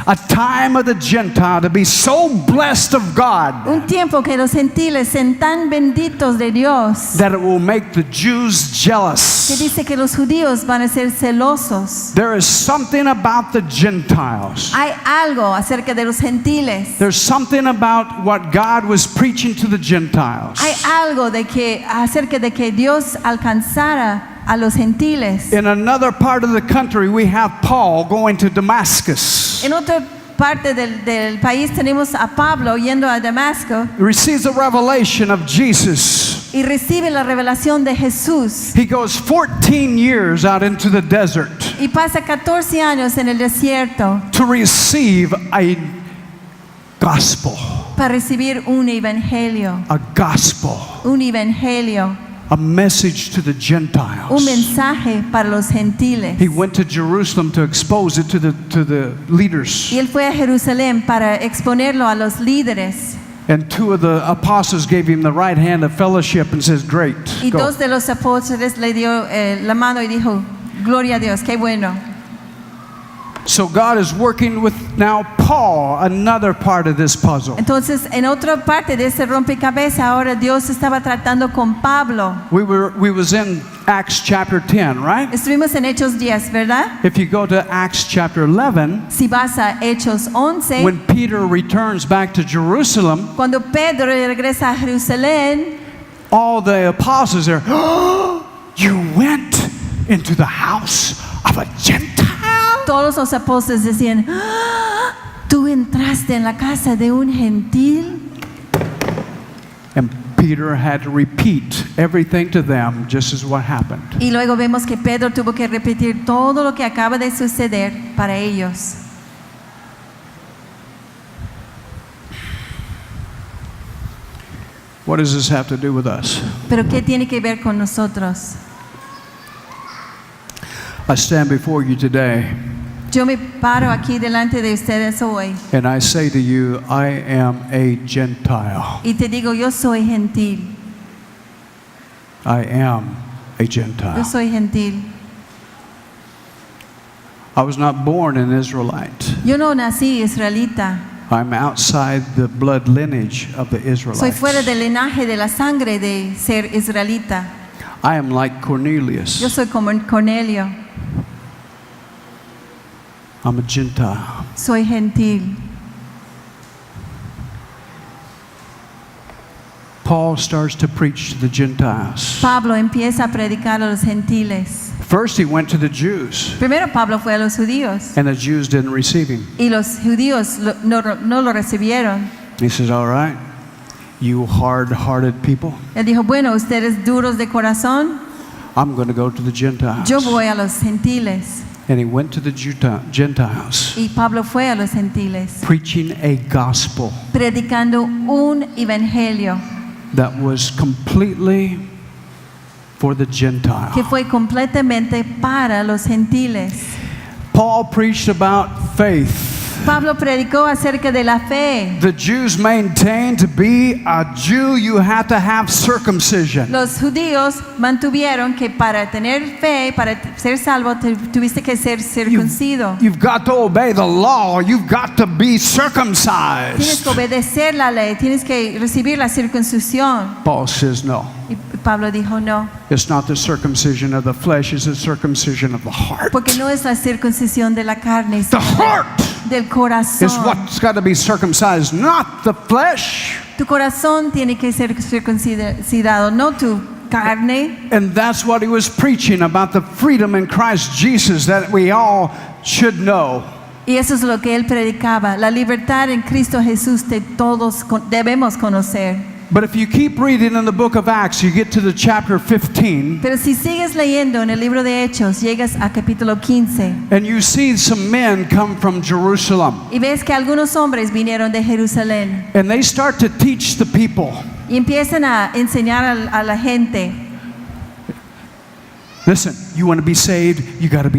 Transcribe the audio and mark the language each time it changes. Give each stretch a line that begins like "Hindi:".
English: A time of the Gentile to be so blessed of God
Spanish: Un tiempo que los gentiles sean tan benditos de Dios,
English: that it will make the Jews
Spanish: que
English: jealous.
Spanish: dice que los judíos van a ser celosos.
English: There is something about the Gentiles.
Spanish: Hay algo acerca de los gentiles.
English: There's something about what God was preaching to the Gentiles.
Spanish: Hay algo acerca de que Dios alcanzara a los gentiles.
English: In another part of the country, we have Paul going to Damascus.
Spanish: En otra parte del país tenemos a Pablo yendo a Damasco
English: He receives a revelation of Jesus.
Spanish: y recibe la revelación de Jesús.
English: He goes 14 years out into the desert
Spanish: Y pasa 14 años en el desierto
English: to receive a gospel.
Spanish: para recibir un evangelio.
English: A gospel.
Spanish: Un evangelio.
English: A message to the
Spanish: Un
English: Gentiles.
Spanish: mensaje para los gentiles.
English: He went to Jerusalem to expose it to the leaders.
Spanish: Y él fue a Jerusalén para exponerlo a los líderes.
English: And two of the apostles gave him the right hand of fellowship and says, "Great,
Spanish: Y
English: go."
Spanish: dos de los apóstoles le dio la mano y dijo, gloria a Dios, qué bueno.
English: So God is working with now Paul, another part of this puzzle.
Spanish: Entonces, en otra parte de ese rompecabezas, ahora Dios estaba tratando con Pablo.
English: We was in Acts chapter 10, right?
Spanish: Estuvimos en Hechos 10, ¿verdad?
English: If you go to Acts chapter 11,
Spanish: Si vas a Hechos 11,
English: when Peter returns back to Jerusalem,
Spanish: cuando Pedro regresa a Jerusalén,
English: all the apostles are, "Oh, you went into the house of a Gentile?"
Spanish: todos los apóstoles decían, "¡Ah! ¿Tú entraste en la casa de un gentil?"
English: And Peter had to repeat everything to them just as what happened.
Spanish: Y luego vemos que Pedro tuvo que repetir todo lo que acaba de suceder para ellos.
English: What does this have to do with us?
Spanish: Pero ¿qué tiene que ver con nosotros?
English: I stand before you today
Spanish: Yo me paro aquí delante de ustedes hoy
English: and I say to you, I am a Gentile.
Spanish: y te digo, yo soy gentil.
English: I am a
Spanish: Yo
English: Gentile.
Spanish: soy gentil.
English: I was not born an Israelite.
Spanish: Yo no nací israelita.
English: I'm outside the blood lineage of the
Spanish: Soy fuera
English: Israelites.
Spanish: del linaje de la sangre de ser israelita.
English: I am like
Spanish: Yo
English: Cornelius.
Spanish: soy como Cornelio.
English: I'm a Gentile.
Spanish: Soy gentil.
English: Paul starts to preach to the Gentiles.
Spanish: Pablo empieza a predicar a los gentiles.
English: First he went to the Jews,
Spanish: Primero Pablo fue a los judíos
English: and the Jews didn't receive him.
Spanish: y los judíos no lo recibieron.
English: He says, all right, you hard-hearted people,
Spanish: Él dijo, bueno, ustedes duros de corazón,
English: I'm going to go to the Gentiles.
Spanish: yo voy a los gentiles.
English: And he went to the Gentiles,
Spanish: Y Pablo fue a los gentiles,
English: preaching a gospel
Spanish: predicando un evangelio
English: that was completely for the Gentile.
Spanish: que fue completamente para los gentiles.
English: Paul preached about faith.
Spanish: Pablo predicó acerca de la fe.
English: The Jews maintained to be a Jew, you had to have circumcision.
Spanish: Los judíos mantuvieron que para tener fe, para ser salvo, tuviste que ser circuncido.
English: You've got to obey the law. You've got to be
Spanish: Tienes
English: circumcised.
Spanish: que obedecer la ley, tienes que recibir la circuncisión.
English: Paul says, no.
Spanish: Y Pablo dijo no,
English: It's not the circumcision of the flesh, it's the circumcision of the heart.
Spanish: porque no es la circuncisión de la carne,
English: The heart
Spanish: del
English: is
Spanish: corazón.
English: what's got to be circumcised, not the flesh.
Spanish: Tu corazón tiene que ser circuncidado, no tu carne.
English: And that's what he was preaching about, the freedom in Christ Jesus that we all should know.
Spanish: Y eso es lo que él predicaba, la libertad en Cristo Jesús que todos debemos conocer.
English: But if you keep reading in the book of Acts, you get to the chapter 15,
Spanish: Pero si sigues leyendo en el libro de Hechos, llegas a capítulo 15
English: and you see some men come from Jerusalem,
Spanish: y ves que algunos hombres vinieron de Jerusalén
English: and they start to teach the people.
Spanish: y empiezan a enseñar a la gente.
English: Listen, you want to be saved, you got to be